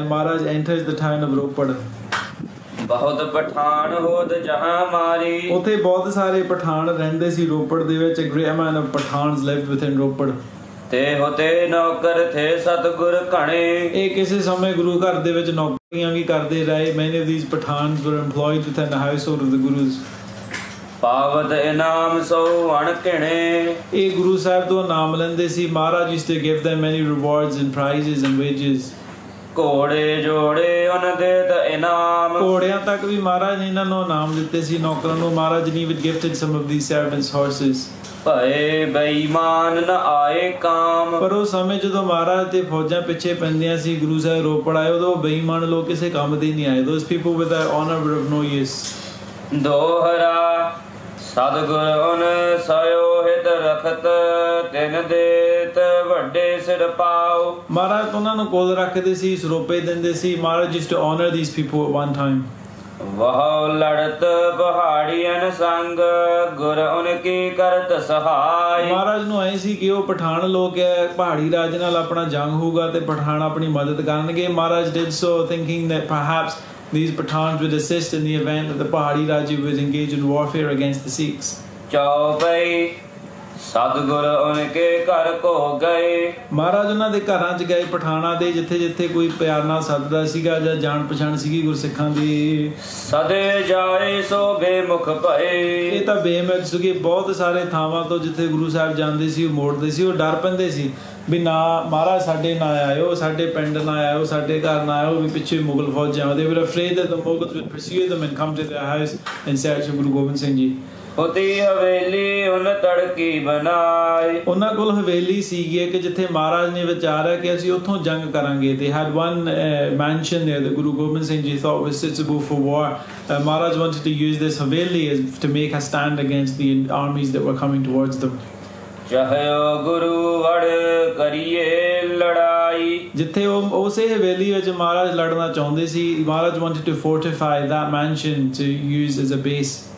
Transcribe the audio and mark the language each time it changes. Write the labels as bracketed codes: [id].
[en] Maharaj enters the town of Ropar. [pa] ਬਹੁਤ ਪਠਾਨ ਹੋਦ ਜਹਾਂ ਮਾਰੀ। ਉੱਥੇ ਬਹੁਤ ਸਾਰੇ ਪਠਾਨ ਰਹਿੰਦੇ ਸੀ ਰੋਪੜ ਦੇ ਵਿੱਚ। [en] a great amount of Pathans lived within Ropar. [pa] ਤੇ ਹੋਤੇ ਨੌਕਰ ਥੇ ਸਤਿਗੁਰ ਘਣੇ। ਇਹ ਕਿਸੇ ਸਮੇਂ ਗੁਰੂ ਘਰ ਦੇ ਵਿੱਚ ਨੌਕਰੀਆਂ ਵੀ ਕਰਦੇ ਰਹੇ। [en] many of these Pathans were employed within the household of the Gurus। [pa] ਪਾਵਤ ਇਨਾਮ ਸੋ ਅਣਕਿਣੇ। ਇਹ ਗੁਰੂ ਸਾਹਿਬ ਤੋਂ ਇਨਾਮ ਲੈਂਦੇ ਸੀ। [en] Maharaj used to give them many rewards and prizes and wages। [pa] ਘੋੜੇ ਜੋੜੇ ਉਹਨਾਂ ਦੇ ਤਾਂ ਇਨਾਮ। ਘੋੜਿਆਂ ਤੱਕ ਵੀ ਮਹਾਰਾਜ ਨੇ ਇਹਨਾਂ ਨੂੰ ਇਨਾਮ ਦਿੱਤੇ ਸੀ, ਨੌਕਰਾਂ ਨੂੰ। [en] ਮਹਾਰਾਜ ਨੇ even gifted some of these servants horses। [pa] ਭਏ ਬੇਈਮਾਨ ਨ ਆਏ ਕਾਮ। ਪਰ ਉਹ ਸਮੇਂ ਜਦੋਂ ਮਹਾਰਾਜ ਤੇ ਫੌਜਾਂ ਪਿੱਛੇ ਪੈਂਦੀਆਂ ਸੀ, ਗੁਰੂ ਸਾਹਿਬ ਰੋਪੜ ਆਏ, ਉਦੋਂ ਬੇਈਮਾਨ ਲੋਕ ਕਿਸੇ ਕੰਮ ਦੇ ਨਹੀਂ ਆਏ। [en] those people with their honor were of no use। [pa] ਦੋਹਰਾ ਸਤਿਗੁਰ ਉਨ ਸਯੋ ਹਿਤ ਰਖਤ ਤਿਨ ਦੇਤ ਵੱਡੇ ਸਿਰ ਪਾਉ। ਮਹਾਰਾਜ ਉਹਨਾਂ ਨੂੰ ਕੋਲ ਰੱਖਦੇ ਸੀ, ਸਰੋਪੇ ਦਿੰਦੇ ਸੀ। [en] Maharaj used to honor these people at one time। [pa] ਵਹੁ ਲੜਤ ਪਹਾੜੀਆਂ ਸੰਗ ਗੁਰ ਉਨ ਕੀ ਕਰਤ ਸਹਾਈ। ਮਹਾਰਾਜ ਨੂੰ ਐ ਸੀ ਕਿ ਉਹ ਪਠਾਨ ਲੋਕ ਹੈ, ਪਹਾੜੀ ਰਾਜ ਨਾਲ ਆਪਣਾ ਜੰਗ ਹੋਊਗਾ ਤੇ ਪਠਾਨ ਆਪਣੀ ਮਦਦ ਕਰਨਗੇ। [en] Maharaj did so thinking that perhaps these Pathans would assist in the event that the Pahadi Raja would engage in warfare against the Sikhs। [pa] ਚੌਪਈ ਸਤਿਗੁਰ ਉਨਕੇ ਘਰ ਕੋ ਗਏ। ਮਹਾਰਾਜ ਉਹਨਾਂ ਦੇ ਘਰਾਂ 'ਚ ਗਏ, ਪਠਾਨਾਂ ਦੇ, ਜਿੱਥੇ ਜਿੱਥੇ ਕੋਈ ਪਿਆਰ ਨਾਲ ਸੱਦਦਾ ਸੀਗਾ ਜਾਂ ਜਾਣ ਪਛਾਣ ਸੀਗੀ ਗੁਰਸਿੱਖਾਂ ਦੀ। ਸਦੇ ਜਾਏ ਸੋ ਬੇਮੁਖ ਭਏ। ਇਹ ਤਾਂ ਬੇਮੁਖ ਸੀਗੇ। ਬਹੁਤ ਸਾਰੇ ਥਾਵਾਂ ਤੋਂ ਜਿੱਥੇ ਗੁਰੂ ਸਾਹਿਬ ਜਾਂਦੇ ਸੀ ਉਹ ਮੋੜਦੇ ਸੀ। ਉਹ ਡਰ ਪੈਂਦੇ ਸੀ ਵੀ ਨਾ ਮਹਾਰਾਜ ਸਾਡੇ ਨਾ ਆਇਓ, ਸਾਡੇ ਪਿੰਡ ਨਾ ਆਇਓ, ਸਾਡੇ ਘਰ ਨਾ ਆਇਓ, ਵੀ ਪਿੱਛੇ ਮੁਗਲ ਫੌਜਾਂ। [en] they were afraid that the Mughals would pursue them and come to their house in search of Guru Gobind Singh Ji। [pa] ਹੋਤੀ ਹਵੇਲੀ ਉਨ ਤੜਕੀ ਬਣਾਈ। ਉਹਨਾਂ ਕੋਲ ਹਵੇਲੀ ਸੀਗੀ ਇੱਕ, ਜਿੱਥੇ ਮਹਾਰਾਜ ਨੇ ਵਿਚਾਰਿਆ ਕਿ ਅਸੀਂ ਉੱਥੋਂ ਜੰਗ ਕਰਾਂਗੇ। [en] they had one mansion there that Guru Gobind Singh Ji thought was suitable for war। Maharaj wanted to use this haveli to make a stand against the armies that were coming towards them। [pa] ਚਾਹਿਓ ਗੁਰੂ ਵੜ ਕਰੀਏ ਲੜਾਈ। ਜਿੱਥੇ ਉਹ ਉਸੇ ਹਵੇਲੀ ਵਿੱਚ ਮਹਾਰਾਜ ਲੜਨਾ ਚਾਹੁੰਦੇ ਸੀ। [en] Maharaj wanted to fortify that mansion to use as a base।